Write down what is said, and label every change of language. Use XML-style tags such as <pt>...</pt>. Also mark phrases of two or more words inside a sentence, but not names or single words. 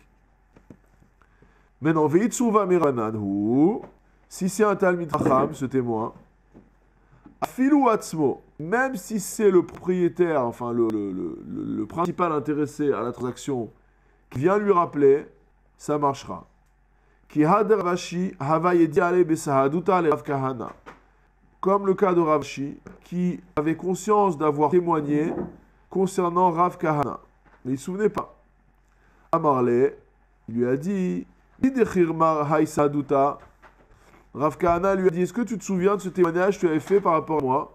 <fr>Maintenant,</fr> <arc>ואי צורבא מרבנן הוא,</arc> <fr>si c'est un Talmid Chacham, ce témoin,</fr> <he>אפילו עצמו,</he> <fr>même si c'est le propriétaire, enfin le principal intéressé à la transaction, qui vient lui rappeler, ça marchera.</fr> <arc>כי הא דרבשי הוה ידע ליה בסהדותא לרב כהנא.</arc> <fr>Comme le cas de Ravashi, qui avait conscience d'avoir témoigné concernant Rav Kahana. Mais il ne se souvenait pas. Amarle, il lui a dit, Rav Kahana lui a dit, est-ce que tu te souviens de ce témoignage que tu avais fait par rapport à moi?</fr>